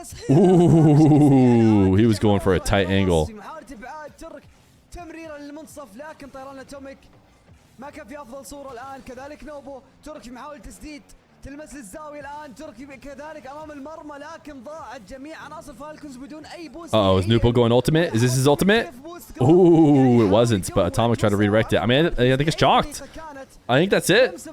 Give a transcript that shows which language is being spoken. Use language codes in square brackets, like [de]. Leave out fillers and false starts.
[en] Ooh, he was going for a tight angle. [ar] محاولة ابعاد ترك تمريرة للمنصف، لكن طيران اتوميك ما كان في افضل صورة الان. كذلك نوبو، ترك في محاولة تسديد تلمس للزاوية الان، ترك كذلك امام المرمى، لكن ضاعت جميع عناصر فالكونز بدون اي بوست. [en] Uh-oh, is Nwpo going ultimate? Is this his ultimate? Ooh, it wasn't, but Atomic tried to redirect it. I mean, I think it's chalked. I think that's it.